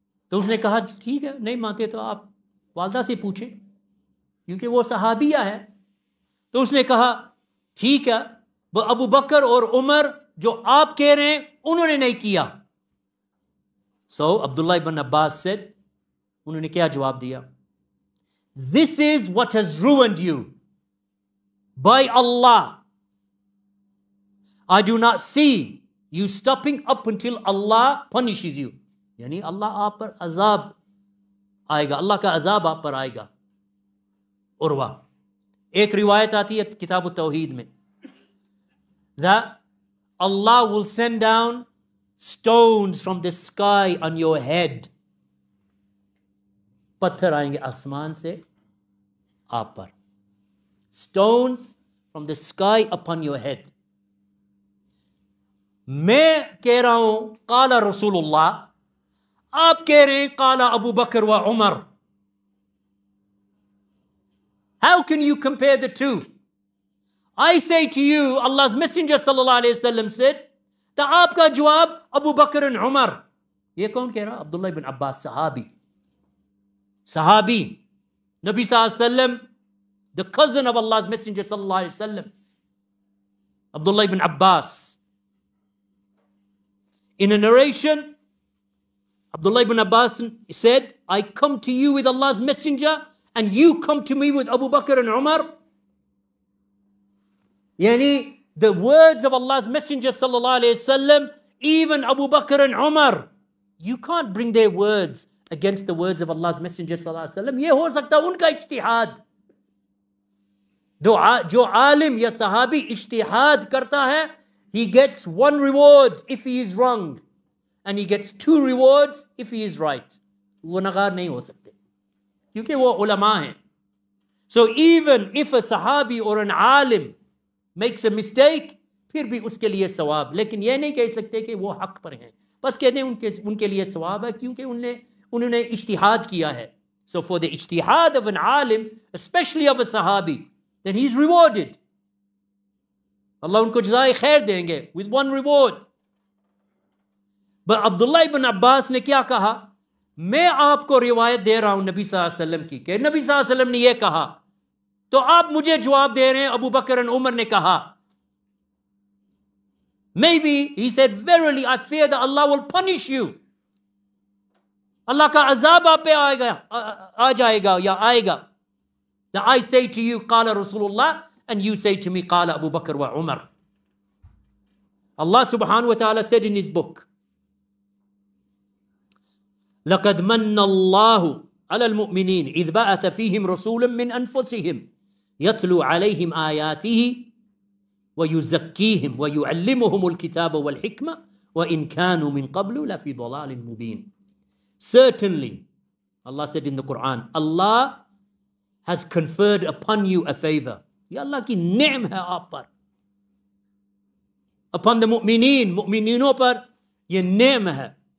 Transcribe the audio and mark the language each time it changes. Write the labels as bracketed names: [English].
[Hindi] तो उसने कहा ठीक है, नहीं मानते तो आप वालदा से पूछें, क्योंकि वो सहाबिया है। तो उसने कहा ठीक है, वो अबू बकर और उमर जो आप कह रहे हैं उन्होंने नहीं किया। सो अब्दुल्ला इब्न अब्बास सेड, उन्होंने क्या जवाब दिया? [English] this is what has ruined you. By Allah, I do not see you stopping up until Allah punishes you. [Hindi] यानी अल्लाह आप पर अजाब आएगा, अल्लाह का अजाब आप पर आएगा. उर्वा, एक रिवायत आती है किताब तौहीद में, [English] that Allah will send down stones from the sky on your head. [Hindi] पत्थर आएंगे आसमान से आप पर. [English] Stones from the sky upon your head. [Hindi] मैं कह रहा हूं काला रसूलुल्लाह, आप कह रहे हैं काला अबू बकर व Umar. [English] How can you compare the two? I say to you, Allah's Messenger sallallahu alaihi wasallam said, [Hindi] तो आपका जवाब अबू बकर और उमर. ये कौन कह रहा? [English] Abdullah ibn Abbas, sahabi, Nabi sallallahu alaihi wasallam, the cousin of Allah's Messenger sallallahu alaihi wasallam, Abdullah ibn Abbas. In a narration, Abdullah ibn Abbas said, I come to you with Allah's Messenger and you come to me with Abu Bakr and Umar. Yani, the words of Allah's Messenger sallallahu alaihi wasallam, even Abu Bakr and Umar, you can't bring their words against the words of Allah's Messenger sallallahu alaihi wasallam. [Hindi] ये हो सकता उनका इज्तिहाद. जो आलिम या सहाबी इज्तिहाद करता है, [English] he gets one reward if he is wrong and he gets two rewards if he is right. [Hindi] वो नगार नहीं हो सकते क्योंकि वो उलमा हैं. [English] So even if a sahabi or an alim makes a mistake, [Hindi] फिर भी उसके लिए सवाब. लेकिन ये नहीं कह सकते कि वो हक पर हैं. बस कहते हैं उनके लिए सवाब है क्योंकि उन्होंने इज्तिहाद किया है. [English] So for the ijtihad of an alim, especially of a sahabi, then he's rewarded. [Hindi] Allah उनको जज़ाए खैर देंगे [English] with one reward. But [Hindi] Abdullah ibn Abbas ने क्या कहा? मैं आपको रिवायत दे रहा हूं नबी सल्लल्लाहु अलैहि वसल्लम की कि नबी सल्लल्लाहु अलैहि वसल्लम ने ये कहा, तो आप मुझे जवाब दे रहे हैं अबू बकर और उमर ने कहा. [English] Maybe he said, verily I fear that Allah will punish you. [Hindi] अल्लाह का अजाब आप पे आ जाएगा या आएगा. [English] That I say to you قال Rasulullah and you say to me قال Abu Bakr wa Umar. [Arabic] Allah subhanahu wa ta'ala said in his book, لقد من الله على المؤمنين إذ بعث فيهم رسولا من أنفسهم يتلو عليهم آياته ويزكيهم ويعلمهم الكتاب والحكمة وإن كانوا من قبل لفي ضلال مبين. [English] Certainly, Allah said in the Quran, Allah has conferred upon you a favor. [Hindi] Ya Allah ki ni'am hai aap par. [English] Upon the [Hindi] mu'mineen par ye ni'am hai.